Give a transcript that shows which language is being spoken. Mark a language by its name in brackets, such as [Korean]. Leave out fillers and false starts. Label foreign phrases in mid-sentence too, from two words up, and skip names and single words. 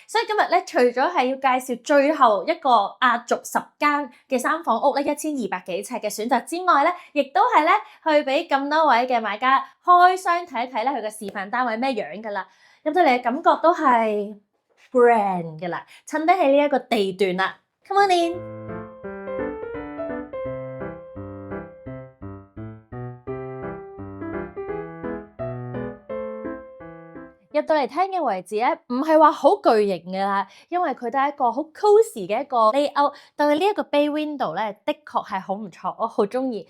[Cantonese] 所以今日咧除咗係要介紹最後一個壓軸10間嘅3房屋咧1200幾尺嘅選擇之外咧，亦都係咧去俾咁多位嘅買家開箱睇一睇咧佢嘅示範單位咩樣㗎啦。入到嚟嘅感覺都係 brand 㗎啦，襯得起呢一個地段啦。 [English] Come on in。 [Cantonese] 入到嚟廳嘅位置咧，唔係話好巨型㗎啦，因為佢都係一個好 cosy 嘅一個 layout。但係呢一個 [English] bay window [Cantonese] 咧，的確係好唔錯，我好中意。